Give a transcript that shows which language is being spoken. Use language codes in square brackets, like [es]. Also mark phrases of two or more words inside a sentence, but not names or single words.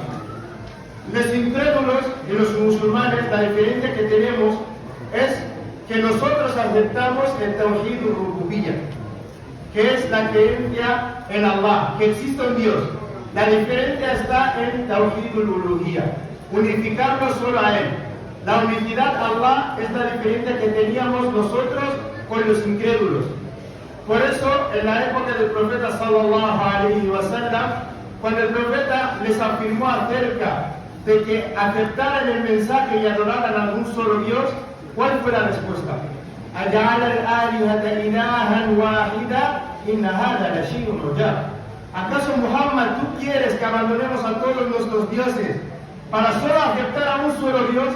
[es] Los incrédulos y los musulmanes, la diferencia que tenemos es que nosotros aceptamos el [ar] توحيد الربوبية, [es] que es la creencia en Allah, que existe un Dios. La diferencia está en [ar] توحيد الألوهية, [es] unificarnos solo a Él. La unicidad a Allah es la diferencia que teníamos nosotros con los incrédulos. Por eso, en la época del profeta [ar] صلى الله عليه وسلم, [es] cuando el profeta les afirmó acerca de que aceptaran el mensaje y adoraran a un solo Dios, ¿cuál fue la respuesta? ¿Acaso, Muhammad, tú quieres que abandonemos a todos nuestros dioses para solo aceptar a un solo Dios?